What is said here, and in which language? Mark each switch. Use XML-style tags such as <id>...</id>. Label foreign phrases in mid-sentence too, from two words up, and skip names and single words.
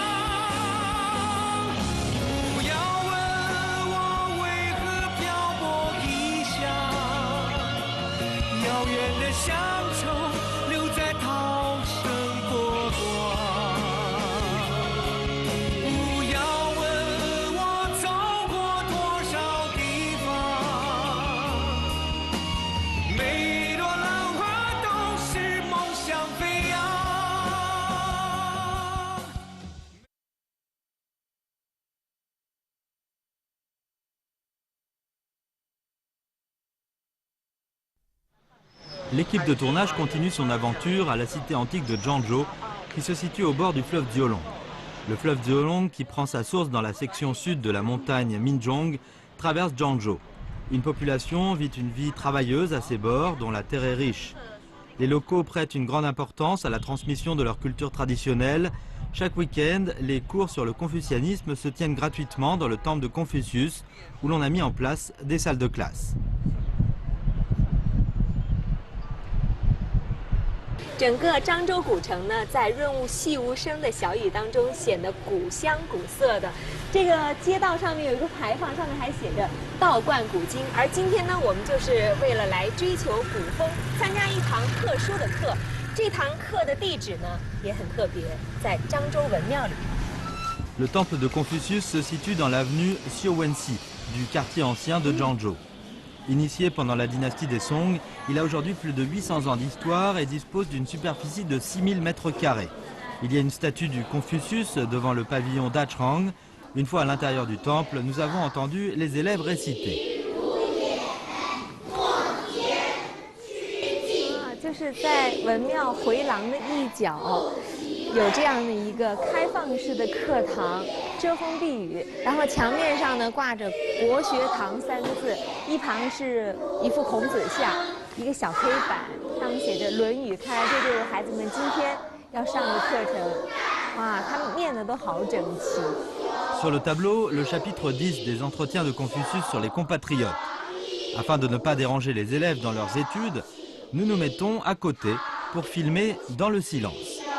<zh>不要问我为何漂泊异乡，遥远的乡愁留在涛声波光。不要问我走过多少地方，每朵浪花都是梦想飞扬。</zh> <fr>L'équipe de tournage continue son aventure à la cité antique de Zhangzhou, qui se situe au bord du fleuve Jiolong. Le fleuve Jiolong, qui prend sa source dans la section sud de la montagne Minzhong, traverse Zhangzhou. Une population vit une vie travailleuse à ses bords, dont la terre est riche. Les locaux prêtent une grande importance à la transmission de leur culture traditionnelle. Chaque week-end, les cours sur le confucianisme se tiennent gratuitement dans le temple de Confucius, où l'on a mis en place des salles de classe.</fr> <zh>整个漳州古城呢，在润物细无声的小雨当中，显得古香古色的。这个街道上面有一个牌坊，上面还写着“道观古今”。而今天呢，我们就是为了来追求古风，参加一堂特殊的课。这堂课的地址呢也很特别，在漳州文庙里。</zh> <fr>Le temple de Confucius se situe dans l'avenue Xiuwenxi, du quartier ancien de Zhangzhou. Initié pendant la dynastie des Song, il a aujourd'hui plus de 800 ans d'histoire et dispose d'une superficie de 6000 mètres carrés. Il y a une statue du Confucius devant le pavillon d'Achang. Une fois à l'intérieur du temple, nous avons entendu les élèves réciter.</fr> <zh>就是在文庙回廊的一角，有这样的一个开放式的课堂，遮风避雨。然后墙面上呢挂着“国学堂”3个字，一旁是一幅孔子像，一个小黑板，上面写着《论语》。看来这就是孩子们今天要上的课程。哇，他们念的都好整齐。</zh> <fr>Sur le tableau, le chapitre 10 des entretiens de Confucius sur les compatriotes. Afin de ne pas déranger les élèves dans leurs études, nous nous mettons à côté pour filmer dans le silence.</fr>